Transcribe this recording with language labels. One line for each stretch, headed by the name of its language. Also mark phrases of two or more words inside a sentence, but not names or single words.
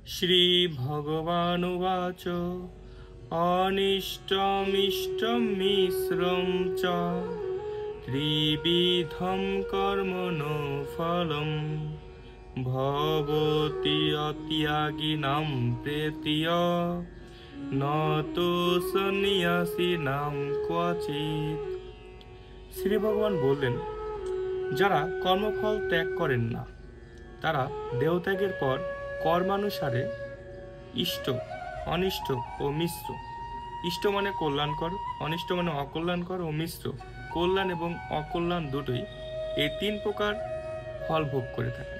Sanskrit: श्रीभगवानुवाच अनिष्टमिष्टं मिश्रं च त्रिविधं कर्मणो फलं भवति अत्यागिनां प्रीत्य न तो सन्न्यासिनां क्वचित्।
Bangla: শ্রী ভগবান বললেন, যারা কর্মফল ত্যাগ করেন না তারা দেহত্যাগের পর কর্মানুসারে ইষ্ট, অনিষ্ট ও মিশ্র, ইষ্ট মানে কল্যাণকর, অনিষ্ট মানে অকল্যাণকর ও মিশ্র কল্যাণ এবং অকল্যাণ দুটোই, এই তিন প্রকার ফল ভোগ করে থাকেন।